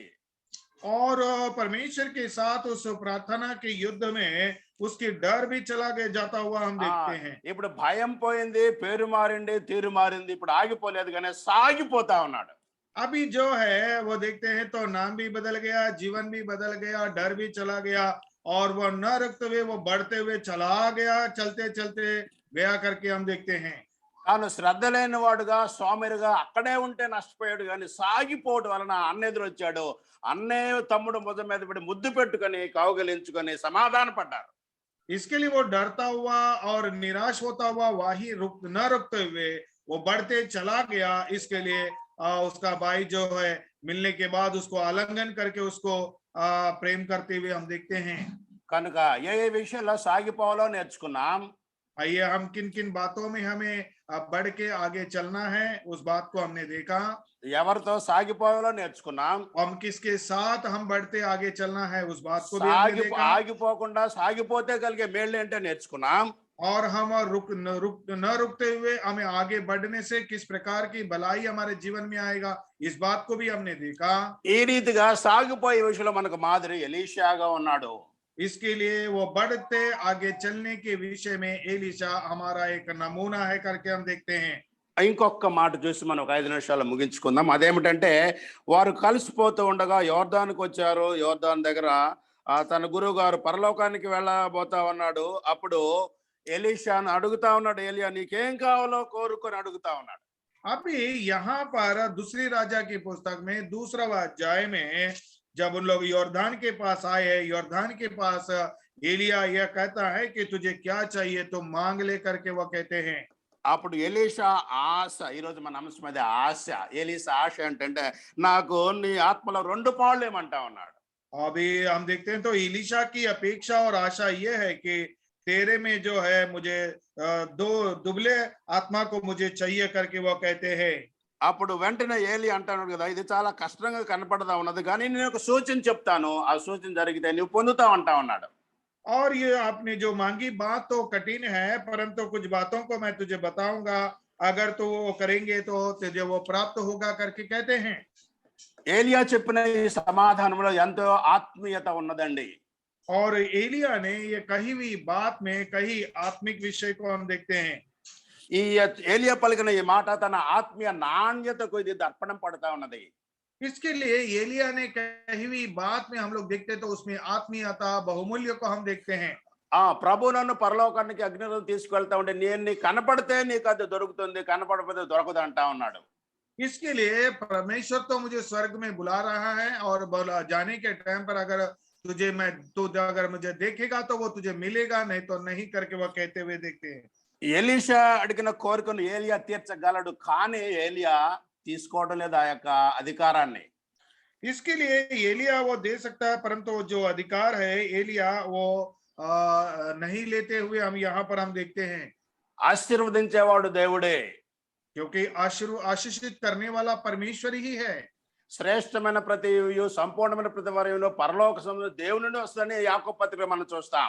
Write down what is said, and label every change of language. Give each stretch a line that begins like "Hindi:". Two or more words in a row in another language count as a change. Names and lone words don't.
Hindi: और परमेश्वर के साथ उस प्रार्थना के युद्ध में उसकी डर भी चला गया जाता हुआ हम देखते हैं।
Telugu: ఇప్పుడు భయం పోయింది, పేరు మారింది, తీరు మారింది. ఇప్పుడు ఆగిపోలేదు కానీ సాగిపోతా ఉన్నాడు.
Hindi: अभी जो है वो देखते हैं तो नाम भी बदल गया, जीवन भी बदल गया, डर भी चला गया और वो न रुकते हुए वो बढ़ते हुए चला गया, चलते चलते गया करके हम देखते हैं।
Telugu: తాను శ్రద్ధ లేని వాడుగా, సోమరిగా అక్కడే ఉంటే నష్టపోయాడు కానీ సాగిపోవడం వలన అన్న ఎదురు వచ్చాడు. అన్నే తమ్ముడు భుజం మీద పడి ముద్దు పెట్టుకొని కౌగలించుకొని సమాధాన పడ్డారు.
Hindi: इसके लिए वो डरता हुआ और निराश होता हुआ वही न रुकते हुए वो बढ़ते चला गया। इसके लिए उसका भाई जो है मिलने के बाद उसको आलिंगन करके उसको प्रेम करते हुए हम देखते हैं।
Telugu: కనుక ఏ ఏ విషయంలో సాగిపోవాలో నేర్చుకున్నాం.
Hindi: आइए हम किन किन बातों में हमें बढ़ के आगे चलना है उस बात को हमने देखा।
Telugu: ఎవరితో సాగిపోవాలో నేర్చుకున్నాం.
Hindi: हम किसके साथ हम बढ़ते आगे चलना है उस बात को भी हमने देखा।
Telugu: ఆగిపోకుండా సాగిపోతే కలిగే మేళ్ళు ఏంటో నేర్చుకున్నాం.
Hindi: और हम न रुकते हुए हमें आगे बढ़ने से किस प्रकार की भलाई हमारे जीवन में आएगा इस बात को भी हमने देखा।
Telugu: ఈ రీతిగా సాగిపోయే విషయంలో మనకు మాదిరి ఎలీషాగా ఉన్నాడు.
Hindi: इसके लिए वो बढ़ते आगे चलने के विषय में एलीशा हमारा एक नमूना है करके हम देखते हैं।
Telugu: ఇంకొక మాట చూసి మనం ఒక 5 నిమిషాలు ముగించుకుందాం. అదేమిటంటే వారు కలిసిపోతూ ఉండగా యోర్దానుకు వచ్చారు. యోర్దాను దగ్గర తన గురువు గారు పరలోకానికి వెళ్ళబోతా ఉన్నాడు. అప్పుడు ఎలీషాను అడుగుతా ఉన్నాడు, ఏలియా నీకేం కావాలో కోరుకొని అడుగుతా ఉన్నాడు.
Hindi: अभी यहाँ पर दूसरी राजा की पुस्तक में 2वां अध्याय में जब उन लोग योर्दान के पास आए, योर्दान के पास एलिया यह कहता है कि तुझे क्या चाहिए तो मांग ले करके वो कहते हैं।
Telugu: అప్పుడు ఎలీషా ఆశ, ఈరోజు మన అంశం మీద ఆశ. ఎలీషా ఆశ ఏంటంటే నాకు నీ ఆత్మలో 2 పాళ్ళు ఏమంటా ఉన్నాడు.
Hindi: अभी हम देखते हैं तो एलीशा की अपेक्षा और आशा ये है कि तेरे में जो है मुझे 2 दुबले आत्मा को मुझे चाहिए करके वो कहते हैं।
Telugu: అప్పుడు వెంటనే ఏలి అంటాడు కదా, ఇది చాలా కష్టంగా కనపడతా ఉన్నది కానీ నేను ఒక సూచన చెప్తాను, ఆ సూచన జరిగితే నువ్వు పొందుతావు అంటా ఉన్నాడు.
Hindi: और ये आपने जो मांगी बात तो कठिन है परंतु कुछ बातों को मैं तुझे बताऊंगा, अगर तो वो करेंगे तो तुझे वो प्राप्त होगा करके कहते हैं।
Telugu: ఏలియా చెప్పిన ఈ సమాధానంలో ఎంతో ఆత్మీయత ఉన్నదండి.
Hindi: और एलिया ने ये कही हुई बात में कही आत्मिक विषय को हम देखते हैं।
Telugu: ఈ ఏలియా పలికిన ఈ మాట తన ఆత్మీయ నాణ్యతకు ఇది దర్పణం పడతా ఉన్నది.
Hindi: इसके लिए एलिया ने कही हुई बात में हम लोग देखते हैं तो उसमें आत्मीयता बहुमूल्य को हम देखते हैं।
Telugu: ప్రభు నన్ను పరలోకానికి అగ్నిలో తీసుకెళ్తా ఉంటే నేను నీ కనపడితే నీకు అది దొరుకుతుంది, కనపడకపోతే దొరకదు అంటా ఉన్నాడు.
Hindi: इसके लिए परमेश्वर तो मुझे स्वर्ग में बुला रहा है और बुला जाने के टाइम पर अगर तू अगर मुझे देखेगा तो वो तुझे मिलेगा, नहीं तो नहीं करके वो कहते हुए देखते हैं।
Telugu: ఎలీషా అడిగిన కోరికను ఏలియా తీర్చగలడు కానీ ఏలియా తీసుకోవడం లేదు ఆ యొక్క అధికారాన్ని.
Hindi: इसके लिए एलिया वो दे सकता है परंतु जो अधिकार है एलिया वो नहीं लेते हुए हम यहाँ पर हम देखते हैं।
Telugu: ఆశీర్వదించేవాడు దేవుడే,
Hindi: क्योंकि आशीषित करने वाला परमेश्वर ही है।
Telugu: శ్రేష్టమైన ప్రతి సంపూర్ణమైన ప్రతి వరమును పరలోక సంబంధ దేవుని నుండి వస్తుందని యాకోబు పత్రిక మనం చూస్తాం.